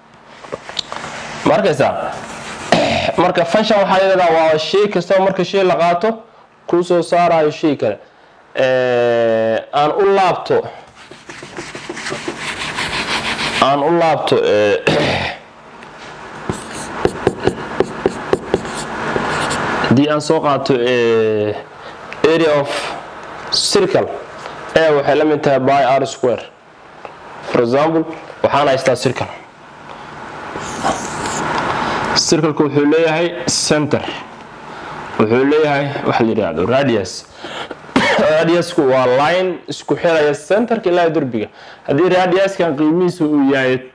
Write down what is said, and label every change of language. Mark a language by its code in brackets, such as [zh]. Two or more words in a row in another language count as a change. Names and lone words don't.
[so] marka function waxa yiraahdaa waa shay kasta marka shay la qaato ku soo saarayo shay kale aan u laabto di aan soo qaato [en] area of circle [so] waxay la mid tahay pi r². [en] For example [so] waxaan haystaa circle wuxuu leeyahay center wuxuu leeyahay waxa la yiraahdo radiusku waa line isku xiraya centerka ilaa darbiga hadii radiuskan qiimihiisu uu yahay